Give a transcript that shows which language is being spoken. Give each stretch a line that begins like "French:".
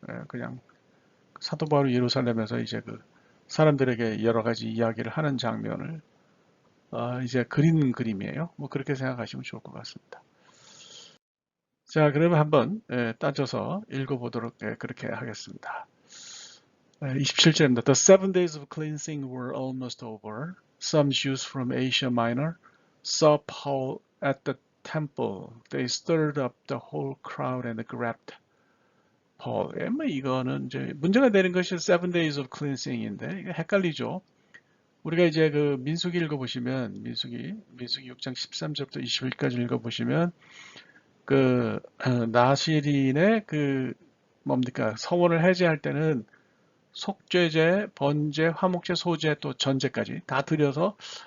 Korean: 그냥 사도 바울이 예루살렘에서 이제 그 사람들에게 여러 가지 이야기를 하는 장면을 이제 그리는 그림이에요. 뭐 그렇게 생각하시면 좋을 것 같습니다. 자, 그러면 한번 따져서 읽어보도록 그렇게 하겠습니다. 27절입니다.
English: The 7 days of cleansing were almost over. Some Jews from Asia Minor saw Paul at the temple. They stirred up the whole crowd and grabbed Paul.
Korean: 뭐 이거는 이제 문제가 되는 것이
English: 7 days of cleansing
Korean: 인데 이거 헷갈리죠. 우리가 이제 그 민수기 읽어보시면 민수기 6장 13절부터 20절까지 읽어보시면 나시린의 뭡니까 서원을 해제할 때는 속죄제, 번제, 화목제, 소제 또 전제까지 다 들여서